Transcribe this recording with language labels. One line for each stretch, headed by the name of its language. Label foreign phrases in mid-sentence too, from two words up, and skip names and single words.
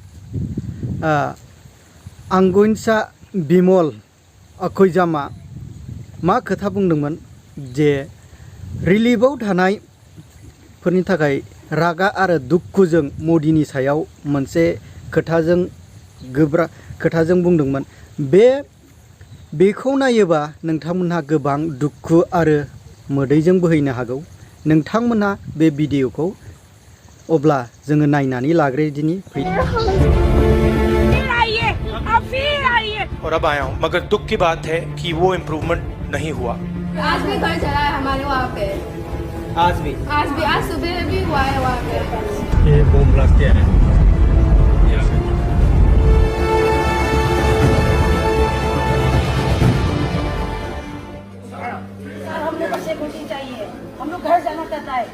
Bodo: आंगुइनसा बिमल खैजामा मा खोथा बुंदोंमोन जे रिलिफआव थानायफोरनि थाखाय रागा आरो दुखुजों मदिनि सायाव मोनसे खोथाजों बुंदोंमोन। बेखौ नायोबा नोंथांमोनहा गोबां दुखु आरो मोदैजों बोहैनो हागौ। नोंथांमोनहा बे भिडिअखौ अब्ला जोङो नायनानै लाग्रोदिनि।
Hindi: और अब आया हूँ, मगर दुख की बात है कि वो इम्प्रूवमेंट नहीं हुआ। आज भी घर चला है हमारे वहाँ पे। आज सुबह भी हुआ है वहाँ पे। ये
English: bomb blast
Hindi: किया है। हम लोग बच्चे खुशी चाहिए, हम लोग घर जाना चाहता है।